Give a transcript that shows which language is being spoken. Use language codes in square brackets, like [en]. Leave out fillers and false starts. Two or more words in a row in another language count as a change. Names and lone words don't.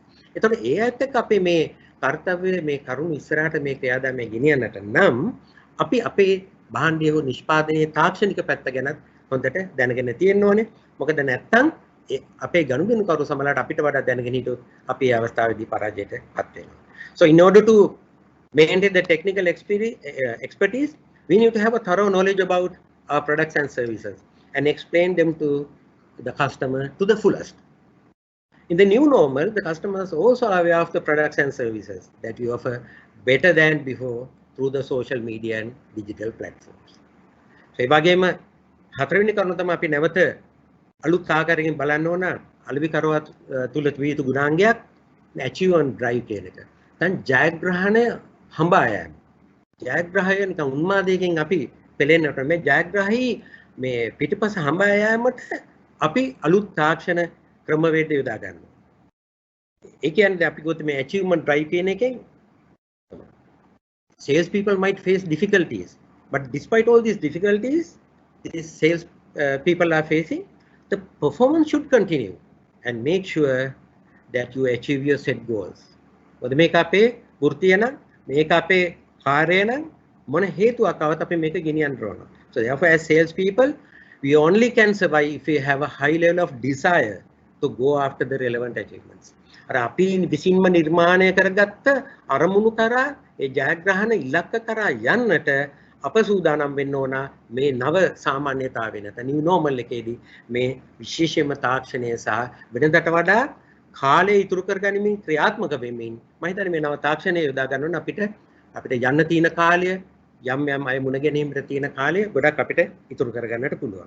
[si] ඒතකොට ඒ ඇත්ත එක්ක අපේ මේ කාර්යය මේ කරුණු ඉස්සරහට මේ ක්‍රියාදාමය ගෙනියන්නට නම් අපි අපේ භාණ්ඩය හෝ නිෂ්පාදනයේ තාක්ෂණික පැත්ත ගැන හොඳට දැනගෙන තියෙන්න ඕනේ. මොකද නැත්තම් අපේ ගනුදෙනු කරු සමහරවිට අපිට වඩා දැනගෙන හිටියොත් අපි ඒ අවස්ථාවේදී පරාජයටපත් වෙනවා. [en] So in order to maintain the technical expertise, we need to have a thorough knowledge about our products and services and explain them to the customer to the fullest. In the new normal, the customers also are aware of the products and services that you offer better than before through the social media and digital platforms. [si] So ඒ වගේම හතරවෙනි කරුණ තමයි අපි නැවත අලුත් ආකාරයකින් බලන්න ඕන අලෙවි කරවත් තුල විය යුතු ගුණාංගයක් [en] achieve and drive [si] කියන එක. දැන් ජයග්‍රහණය හඹා යෑම. ජයග්‍රහය නිකන් උන්මාදයකින් අපි පෙළෙන්නට මේ ජයග්‍රහී මේ පිටිපස හඹා යෑමට අපි අලුත් තාක්ෂණ ක්‍රමවේද යොදා ගන්නවා. ඒ කියන්නේ අපි ගොත මේ achievement drive කියන එකෙන් [en] sales people might face difficulties, but despite all these difficulties these sales people are facing, the performance should continue and make sure that you achieve your set goals. [si] මොකද මේක අපේ වෘත්තිය නම් මේක අපේ කාර්යය නම් මොන හේතුවක් આવත් අපි මේක ගෙනියන්න ඕන. [en] So therefore as sales people we only can survive if we have a high level of desire to go after the relevant achievements. [si] අර අපි විසින්ම නිර්මාණය කරගත්ත අරමුණු කරා ඒ ජයග්‍රහණ ඉලක්ක කරා යන්නට අප සූදානම් වෙන්න ඕන මේ නව සාමාන්‍යතාවය නැත [en] new normal [si] එකේදී මේ විශේෂයෙන්ම තාක්ෂණය සහ වෙනදට වඩා කාලය ඉතුරු කරගනිමින් ක්‍රියාත්මක වෙමින් මම හිතන්නේ මේ නව තාක්ෂණය යොදා ගන්න ඕන අපිට යන්න තියෙන කාලය යම් අය මුණ ගැනීමට තියෙන කාලය ගොඩක් අපිට ඉතුරු කරගන්නට පුළුවන්.